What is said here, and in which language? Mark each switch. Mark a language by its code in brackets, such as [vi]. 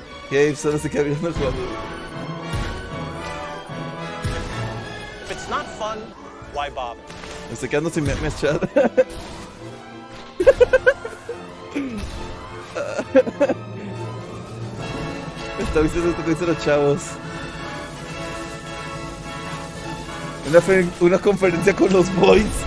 [es] Gabe solo se queda mirando jugando. [en] If it's not fun, why bother? [es] Me estoy quedando sin memes, chat. Está visto esto que dicen los chavos. Una conferencia con los boys.